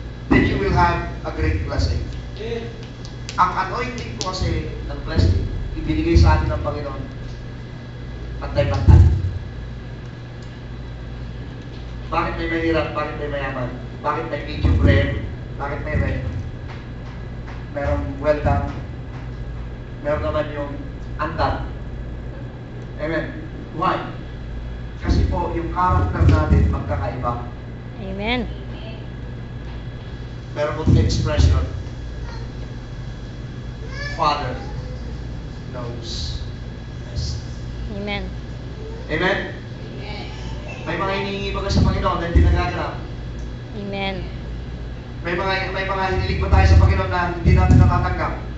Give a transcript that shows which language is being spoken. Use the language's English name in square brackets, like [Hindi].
[English] Then you will have a great blessing. [Filipino] Ang anointing ko kasi ng blessing, ibinigay sa atin ng Panginoon. Pantay-pantay. Bakit may mahirap? Bakit may mayaman? Bakit may medium rare? Bakit may rare? Merong well done. Meron naman yung undone. Amen. Why? Kasi po, yung character natin magkakaiba. Amen. Meron po [English] the expression, Father knows best. Amen. Amen? [Filipino] May mga hinihingi ba sa Panginoon na hindi nagaganap? Amen. May mga hinilig ba tayo sa Panginoon na hindi natin natatanggap?